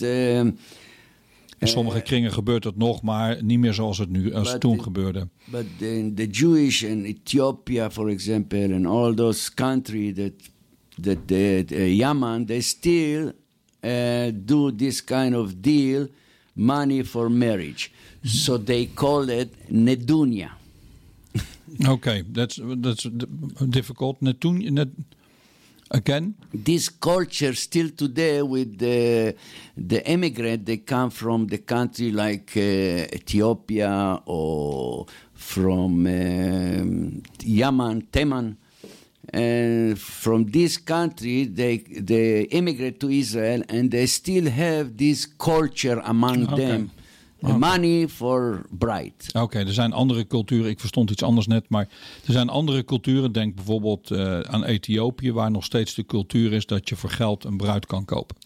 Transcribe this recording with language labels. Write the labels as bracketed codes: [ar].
[nl] in sommige kringen gebeurt het nog, maar niet meer zoals het nu als het toen gebeurde. [en] But in the Jewish and Ethiopia, for example, and all those countries that Yemen, they still do this kind of deal. Money for marriage. So they call it Nedunia. Okay, that's difficult. Nedunia, again? This culture still today with the immigrant, they come from the country like Ethiopia or from Yemen, Teman. And from this country, they immigrate to Israel, and they still have this culture among them. Okay. Money for bride. [nl] Okay, er zijn andere culturen. Ik verstond iets anders net, maar er zijn andere culturen. Denk bijvoorbeeld aan Ethiopië, waar nog steeds de cultuur is dat je voor geld een bruid kan kopen.